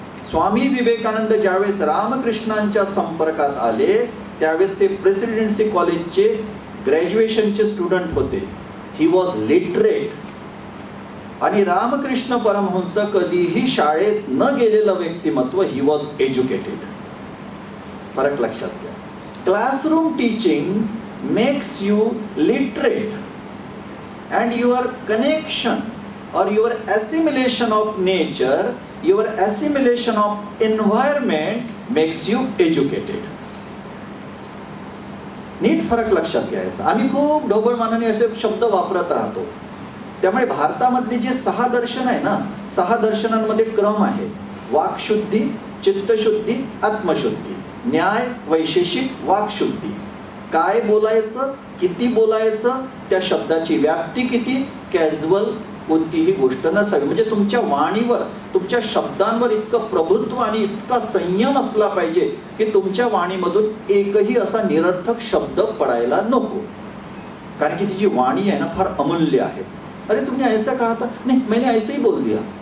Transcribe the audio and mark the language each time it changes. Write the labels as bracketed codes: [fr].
[mr] स्वामी विवेकानंद ज्यावेळेस रामकृष्णांच्या संपर्कात आले त्यावेळेस ते प्रेसिडेन्सी कॉलेजचे ग्रॅज्युएशनचे स्टुडंट होते. [en] He was literate. [mr] आणि रामकृष्ण परमहंस कधीही शाळेत न गेलेलं व्यक्तिमत्व, [en] He was educated. [mr] फरक लक्षात घ्या. Classroom teaching makes you literate [en] and your connection or your assimilation of nature, your assimilation of environment makes you educated. [mr] नीट फरक लक्षात घ्यायचा. आम्ही खूप ढोबळमानाने असे शब्द वापरत राहतो. त्यामुळे भारतामधली जे 6 दर्शन आहे ना, 6 दर्शनांमध्ये क्रम आहे. वाक्शुद्धी, चित्तशुद्धी, आत्मशुद्धी, न्याय, वैशेषिक, वाक्शुद्धी. काय बोलायचं, किती बोलायचं, त्या शब्दाची व्याप्ती किती, कॅज्युअल, कोणतीही गोष्ट नसावी. म्हणजे तुमच्या वाणीवर, तुमच्या शब्दांवर इतकं प्रभुत्व आणि इतका संयम असला पाहिजे की तुमच्या वाणीमधून एकही असा निरर्थक शब्द पडायला नको. कारण की तिची वाणी आहे ना फार अमूल्य आहे. [hi] अरे तुमने ऐसा कहा था, नहीं मैंने ऐसे ही बोल दिया.